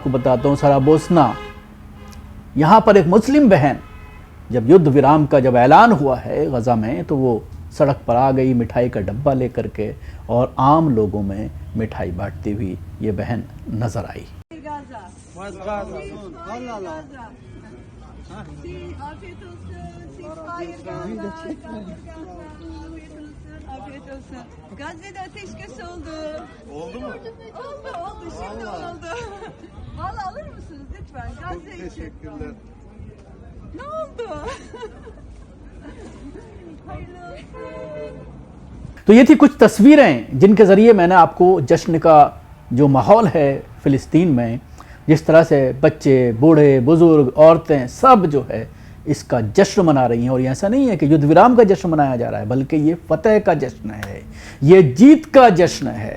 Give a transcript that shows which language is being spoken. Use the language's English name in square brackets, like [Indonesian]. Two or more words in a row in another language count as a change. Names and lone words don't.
[Urdu] کو بتاتا ہوں سرابوسنا، یہاں پر ایک مسلم بہن جب یدھ ورام کا جب اعلان ہوا ہے غزہ میں تو وہ سڑک پر آ گئی مٹھائی کا ڈبہ لے کر کے، اور عام لوگوں میں مٹھائی بانٹتی ہوئی یہ بہن نظر آئی۔ [Turkish] Gazze'de ateşkes oldu. Oldu mu? Oldu. Şimdi oldu. Vallahi alır mısınız lütfen? Gazze için. Teşekkürler. Ne oldu? Hayırlı olsun. [Urdu] تو یہ تھی کچھ تصویریں جن کے ذریعے میں نے آپ کو جشن کا جو ماحول ہے فلسطین میں، جس طرح سے بچے، بوڑھے، بزرگ، عورتیں سب جو ہے اس کا جشن منا رہی ہیں، اور یہ ایسا نہیں ہے کہ یدھ ورام کا جشن منایا جا رہا ہے بلکہ یہ فتح کا جشن ہے، یہ جیت کا جشن ہے۔